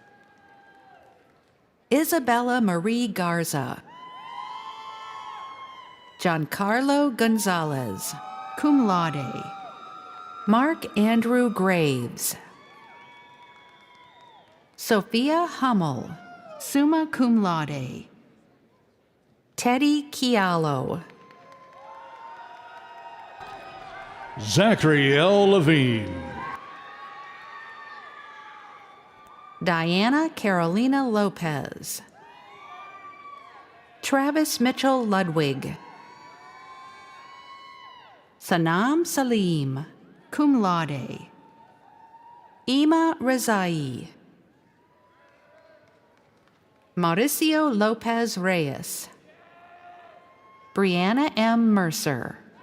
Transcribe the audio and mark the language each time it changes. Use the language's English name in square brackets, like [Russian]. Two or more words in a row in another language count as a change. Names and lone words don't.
[English] Isabella Marie Garza. Giancarlo Gonzalez, [Latin] cum laude. [English] Mark Andrew Graves. Sophia Hummel, [Latin] summa cum laude. [English] Teddy Chialo. Zachary L. Levine. Diana Carolina Lopez. Travis Mitchell Ludwig. Sanam Salim, [Latin] cum laude. [English] Ima Rezai. Mauricio Lopez Reyes. Brianna M. Mercer.